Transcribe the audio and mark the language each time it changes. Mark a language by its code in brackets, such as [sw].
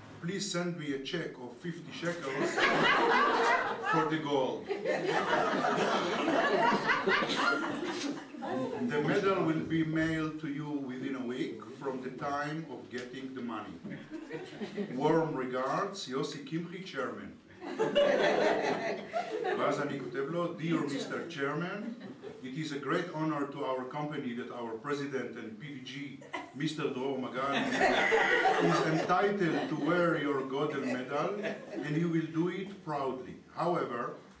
[en] Please send me a check of 50 shekels for the gold. The medal will be mailed to you within a week from the time of getting the money. Warm regards, Yossi Kimchi, Chairman. [he] ואז אני כותב לו, [en] Dear Mr. Chairman, it is a great honor to our company that our president and PDG, Mr. Dror Magal, is entitled to wear your golden medal, and he will do it proudly. However,